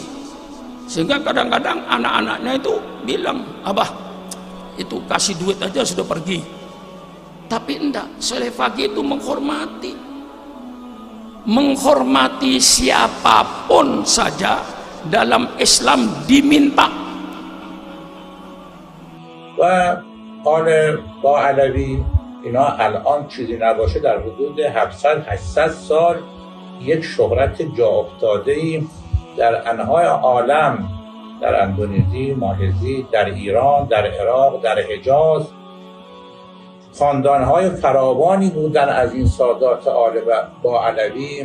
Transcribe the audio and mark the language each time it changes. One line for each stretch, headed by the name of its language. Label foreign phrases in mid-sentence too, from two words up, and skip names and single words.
Indonesian: Sehingga kadang-kadang anak-anaknya itu bilang, abah itu kasih duit aja sudah pergi. Tapi enggak, Soleh Fakih itu menghormati siapapun saja dalam Islam diminta.
Persian: و آل با علوی اینا الان چیزی نباشه در حدود 700-800 سال یک شهرت جا افتاده‌ای در انحای عالم، در اندونزی، مالزی، در ایران، در عراق، در حجاز خاندان‌های فراوانی بودن از این سادات آل با علوی.